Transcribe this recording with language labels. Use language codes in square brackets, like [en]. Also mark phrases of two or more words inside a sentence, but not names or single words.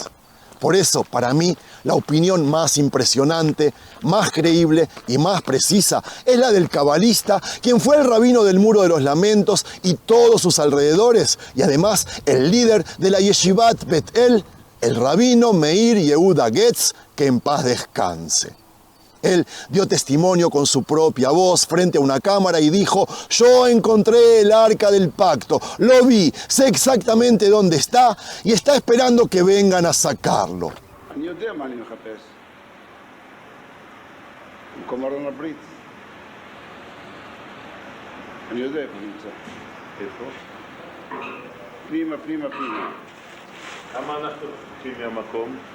[es] Por eso, para mí, la opinión más impresionante, más creíble y más precisa es la del cabalista, quien fue el rabino del Muro de los Lamentos y todos sus alrededores, y además el líder de la Yeshivat Bet El, el rabino Meir Yehuda Getz, que en paz descanse. Él dio testimonio con su propia voz frente a una cámara y dijo: yo encontré el arca del pacto, lo vi, sé exactamente dónde está y está esperando que vengan a sacarlo. [he] אני יודע מה אני מחפש. במקום ארון הברית. אני יודע איפה נמצא. איפה? פנימה, פנימה, פנימה. למה אנחנו רחוקים מהמקום?